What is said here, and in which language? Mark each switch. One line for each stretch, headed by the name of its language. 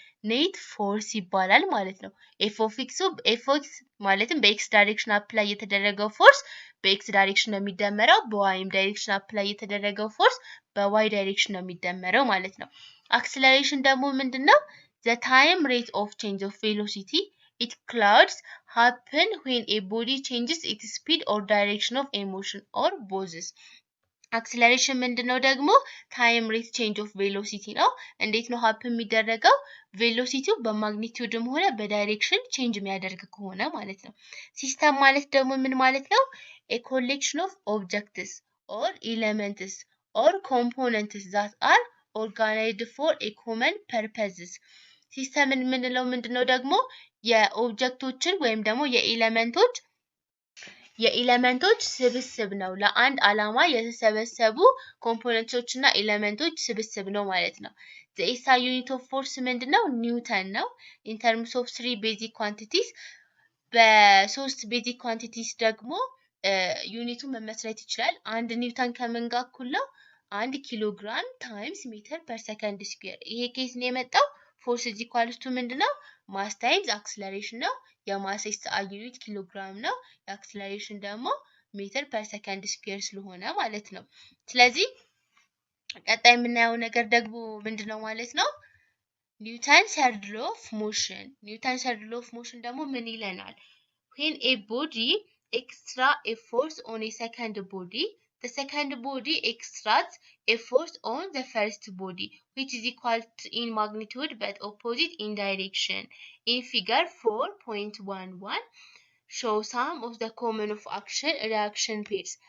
Amharic: ኔት ፎርስ ይባላል ማለት ነው። ኤፍ ኦፍ ኤክስ ማለትም በኤክስ ዳይሬክሽን አፕላይ የተደረገው ፎርስ በኤክስ ዳይሬክሽን ነው የሚደመረው። በዋይም ዳይሬክሽን አፕላይ የተደረገው ፎርስ በዋይ ዳይሬክሽን ነው የሚደመረው ማለት ነው። አክሰለሬሽን ደግሞ ምንድነው?
English: the time rate of change of velocity it clouds happen when a body changes its speed or direction of motion or both.
Amharic: አክሰለሬሽን ምንድነው ደግሞ? ታይም ሬት ቼንጅ ኦፍ ቬሎሲቲ ነው። እንዴት ነው ሀፕን የሚደረገው? ቬሎሲቲው በማግኒቲዩድም ሆነ በዳይሬክሽን ቼንጅ የሚያደርግ ከሆነ ማለት ነው። ሲስተም ማለት ደግሞ ምን ማለት ነው?
English: a collection of objects or elements or components that are organized for a common purposes.
Amharic: ሲስተም የምንለው ምንድነው ደግሞ? የኦብጀክቶችን ወይም ደግሞ የኤሌመንቶች ስብስብ ነው። ለአንድ ዓላማ የተሰበሰቡ ኮምፖነንቶች እና ኤሌመንቶች ስብስብ ነው ማለት ነው።
English: the SI unit of force
Amharic: ምንድነው? ኒውተን ነው።
English: in terms of 3 basic quantities
Amharic: በሶስት ቤዚክ ኳንቲቲስ ደግሞ ዩኒቱ መመስረት ይችላል። አንድ ኒውተን ከምን ጋር እኩል ነው? 1 ኪሎግራም ታይምስ ሜትር ፐር ሰከንድ ስኩዌር። ይሄ ኬስ ነው የመጣው። ፎርስ ኢዝ ኢኳልስ ቱ ምንድነው? ማስ ታይምስ አክሰለሬሽን ነው። የማስ SI ዩኒት ኪሎግራም ነው። የአክሰለሬሽን ደግሞ ሜትር ፐር ሰከንድ ስኩዌር ስለሆነ ማለት ነው። ስለዚህ ቀጣይ የምናየው ነገር ደግሞ ምንድነው ማለት ነው? ኒውተን ሰርድ ሎ ኦፍ ሞሽን። ኒውተን ሰርድ ሎ ኦፍ ሞሽን ደግሞ ምን ይለናል?
English: when a body exerts a force on a second body, the second body exerts a force on the first body which is equal to in magnitude but opposite in direction. In figure 4.11 show some of the common of action reaction pairs.